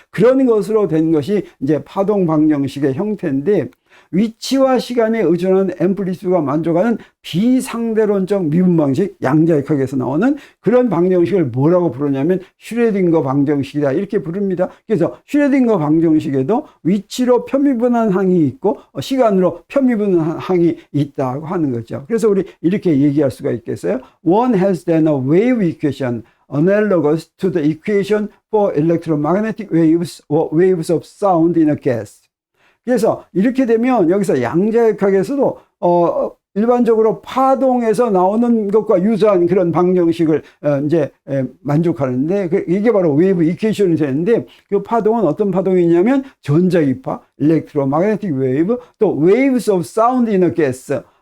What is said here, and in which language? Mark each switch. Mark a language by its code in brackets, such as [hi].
[ko] 그런 것으로 된 것이 이제 파동 방정식의 형태인데, 위치와 시간에 의존한 앰플리튜드가 만족하는 비상대론적 미분 방식, 양자역학에서 나오는 그런 방정식을 뭐라고 부르냐면 슈레딩거 방정식이다, 이렇게 부릅니다. 그래서 슈레딩거 방정식에도 위치로 편미분한 항이 있고 시간으로 편미분한 항이 있다고 하는 거죠. 그래서 우리 이렇게 얘기할 수가 있겠어요. [en] One has then a wave equation analogous to the equation for electromagnetic waves or waves of sound in a gas. [ko] 그래서 이렇게 되면 여기서 양자역학에서도 일반적으로 파동에서 나오는 것과 유사한 그런 방정식을 이제 만족하는데, 이게 바로 웨이브 이퀘이션이 되는데, 그 파동은 어떤 파동이냐면 전자기파, electromagnetic wave, 또 [en] waves of sound in a gas.